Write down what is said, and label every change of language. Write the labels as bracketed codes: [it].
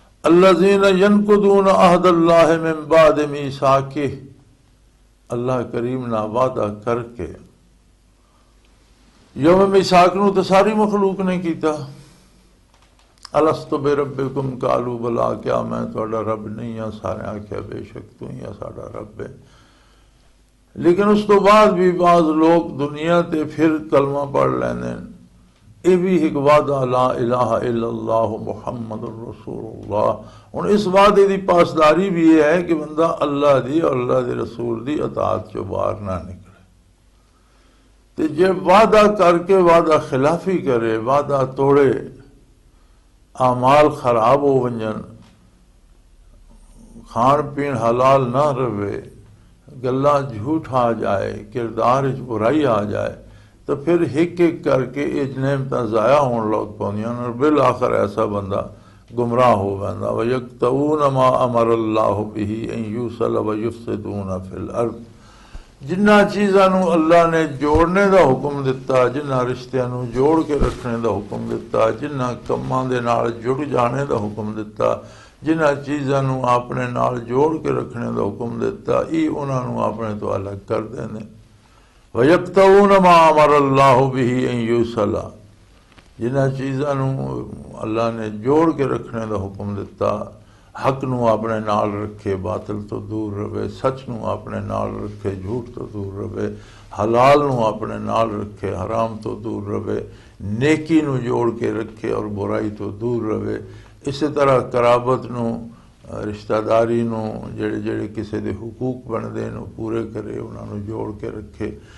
[ar] الذین ینقضون عہد اللہ من بعد میثاقہ, [pa] اللہ کریم نا وعدہ کر کے یوم میثاق نو تو ساری مخلوق نے کیتا. [ar] الست بربکم قالوا بلا, [pa] کیا میں تہاڈا رب نہیں ہاں؟ سارے آکھیا بے شک تو ہی ساڈا رب ہے. لیکن اس تو بعد بھی بعض لوگ دنیا تے پھر کلمہ پڑھ لیندے. یہ بھی ایک وعدہ [ar] لا الہ الا اللہ محمد الرسول اللہ. [pa] ہن اس وعدے دی پاسداری بھی یہ ہے کہ بندہ اللہ دی اور اللہ دے رسول دی اطاعت چوں باہر نہ نکلے. تے جب وعدہ کر کے وعدہ خلافی کرے, وعدہ توڑے, اعمال خراب ہو ونجن, کھان پین حلال نہ رہے, گلاں جھوٹ آ جائے, کردار وچ برائی آ جائے, تو پھر ایک ایک کر کے یہ نعمتاں ضائع ہون لگ پوندیاں اور بالآخر ایسا بندہ گمراہ ہو بندہ. [ar] وَيَقْطَعُونَ مَا أَمَرَ اللَّهُ بِهِ أَن يُوصَلَ وَيُفْسِدُونَ فِي الْأَرْضِ. [pa] جنہ چیزاں نو اللہ نے جوڑنے دا حکم دیتا, جنہ رشتیاں نو جوڑ کے رکھنے دا حکم دیتا, جنہ کماں دے نال جڑ جانے دا حکم دیتا, جنہ چیزاں نو اپنے نال جوڑ کے رکھنے دا حکم دیتا, انہاں نو اپنے تو الگ کر دیندے. [ar] وَيَقْطَعُونَ مَا أَمَرَ اللَّهُ بِهِ أَن يُوصَلَ, [pa] جنہ چیزاں نو اللہ نے جوڑ کے رکھنے دا حکم دیتا, حق نو اپنے نال رکھے, باطل تو دور رہے, سچ نو اپنے نال رکھے, جھوٹ تو دور رہے, حلال نو اپنے نال رکھے, حرام تو دور رہے, نیکی نو جوڑ کے رکھے اور برائی تو دور رہے. اسی طرح قرابت نو, رشتہ داری نو, جڑے جڑے کسی دے حقوق بندے نو پورے کرے, انہاں نو جوڑ کے رکھے.